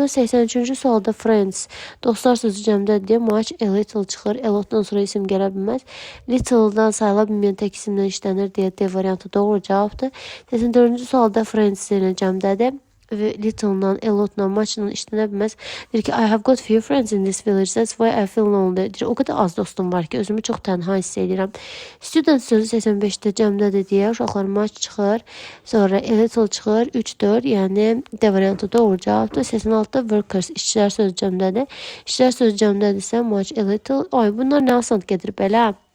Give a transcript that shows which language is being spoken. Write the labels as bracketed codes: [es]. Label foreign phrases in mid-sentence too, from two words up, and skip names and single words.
[az] 83-cü sualda friends, dostlar sözü cəmdədir deyə maç [en] a little [az] çıxır, [en] a lotdan [az] sonra isim gələ bilməz. Little-dan sayıla bilməyən tək isimlə işlənir deyə D variantı doğru cavabdır. 84-cü sualda friends ilə cəmdədir. Little-dan, a lot-dan, much-dan işlənə bilməz. Deyir ki, [en] I have got few friends in this village, that's why I feel lonely. [az] Deyir, o qədər az dostum var ki, özümü çox tənha hiss edirəm. Student sözü 85-də cəmdədir deyə uşaqlar much çıxır, sonra [en] a little [az] çıxır, 3, 4, yəni D variantı doğru cavabdır. 86-da workers, işçilər sözü cəmdədir. İşçilər sözü cəmdədirsə, much, [en] a little, [az] ay bunlar nə asant gedir belə.